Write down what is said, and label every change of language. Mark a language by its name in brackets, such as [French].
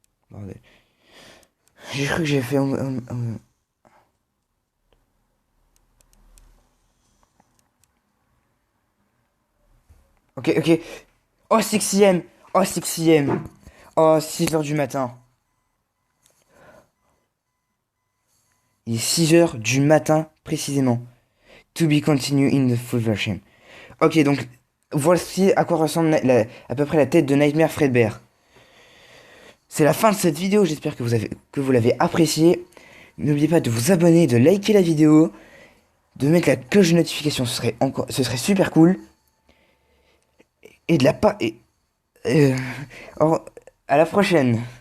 [French] Bordel. J'ai cru que j'ai fait Ok, ok. Oh, 6ème. Oh, 6ème. Oh, 6 heures du matin. Il est 6 heures du matin, précisément. [English] To be continued in the full version. [French] Ok, donc, voici à quoi ressemble à peu près la tête de Nightmare Fredbear. c'est la fin de cette vidéo. J'espère que vous l'avez appréciée. N'oubliez pas de vous abonner, de liker la vidéo, de mettre la cloche de notification. Ce serait super cool. Et de la pas. Et, euh, à la prochaine.